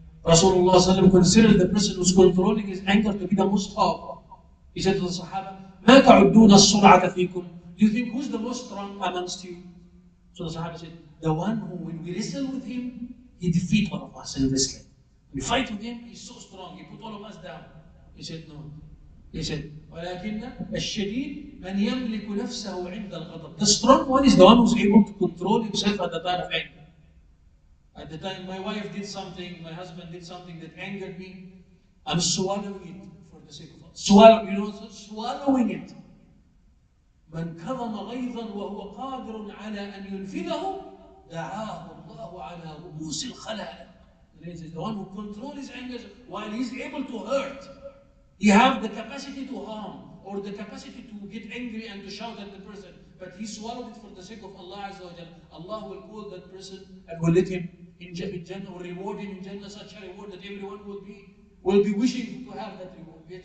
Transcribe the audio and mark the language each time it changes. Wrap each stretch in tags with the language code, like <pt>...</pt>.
<en>Rasulullah considered the person who's controlling his anger to be the most powerful. He said to the Sahaba,</en> <ar>ما تعدون السرعة فيكم.</ar> <en>Do you think who's the most strong amongst you? So the Sahaba said, the one who, when we wrestle with him, he defeat one of us in wrestling. We fight with him, he's so strong, he put all of us down. He said, no. He said,</en> <ar>ولكن الشديد من يملك نفسه عند الغضب.</ar> <en>The strong one is the one who's able to control himself at the time of anger. At the time my wife did something, my husband did something that angered me, I'm swallowing it for the sake of Allah. Swallowing it.</en> <ar>من كظم غيظا وهو قادر على أن ينفذه دعاه الله على رؤوس الخلائق.</ar> <en>The one who controls his anger while he's able to hurt. He have the capacity to harm or the capacity to get angry and to shout at the person, but he swallowed it for the sake of Allah Azza wa Jalla. Allah will call that person and will let him in Jannah or reward him in Jannah, such a reward that everyone will be wishing to have that reward.</en>